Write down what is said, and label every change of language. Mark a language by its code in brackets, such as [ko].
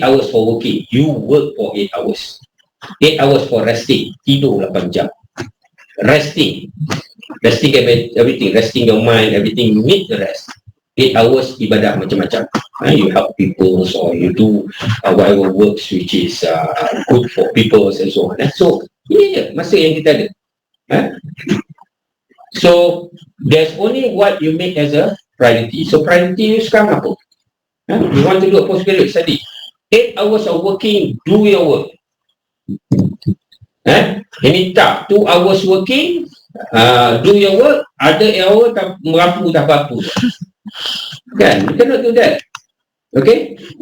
[en] 8 hours for working, you work for 8 hours. 8 hours for resting, [ms] tidur 8 jam. [en] Resting can be everything, resting your mind, everything, you need the rest. 8 hours [ms] ibadah macam-macam. [en] You help people, or you do whatever works which is good for people and so on. [ms] So ini je masa yang kita ada. [en] So there's only what you make as a priority. So priority you [ms] sekarang apa? [en] You want to do a postgraduate study, 8 hours of working, do your work. [ms] Ini tak [en] 2 hours working, do your work, other hour [ms] tak merapu tak apa-apa. Kan? [en] You cannot do that. Okay?